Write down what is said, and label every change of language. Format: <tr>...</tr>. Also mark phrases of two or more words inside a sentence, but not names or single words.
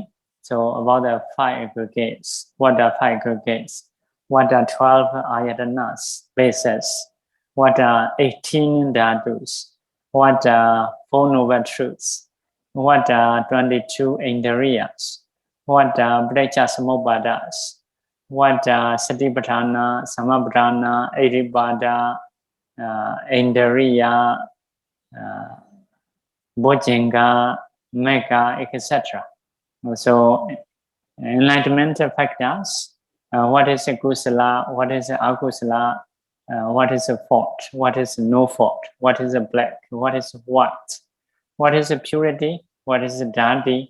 <en>So about the 5 aggregates. What are 5 aggregates? What are 12 ayatanas, bases? What are 18 dhatus? What are 4 noble truths? What are 22 indriyas? What are</en> <pi>paticca samuppadas?</pi> <en>What are satipatthana,</en> <pi>samapatthana, iddhipada, indriya, bojjhanga, mekka,</pi> <en>etc. So, enlightenment factors. What is a kusala? What is a akusala? What is a fault? What is no fault? What is a black? What is white? What is a purity? What is a dirty?</en>